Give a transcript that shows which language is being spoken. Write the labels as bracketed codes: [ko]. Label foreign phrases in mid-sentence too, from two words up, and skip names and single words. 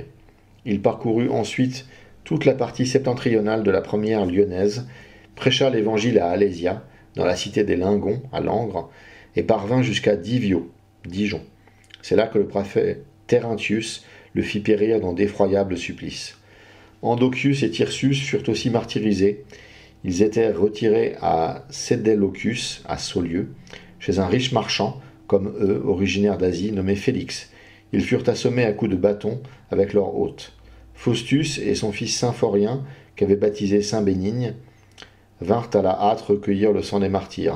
[fr] Il parcourut ensuite toute la partie septentrionale de la première lyonnaise, prêcha l'évangile à Alésia, dans la cité des Lingons, à Langres, et parvint jusqu'à Divio, Dijon. C'est là que le préfet Terentius le fit périr dans d'effroyables supplices. Andocius et Tirsus furent aussi martyrisés. Ils étaient retirés à Cédellocus, à Saulieu, chez un riche marchand, comme eux, originaire d'Asie, nommé Félix. Ils furent assommés à coups de bâton avec leur hôte. Faustus et son fils Symphorien, qu'avait baptisé Saint Bénigne, vinrent à la hâte recueillir le sang des martyrs.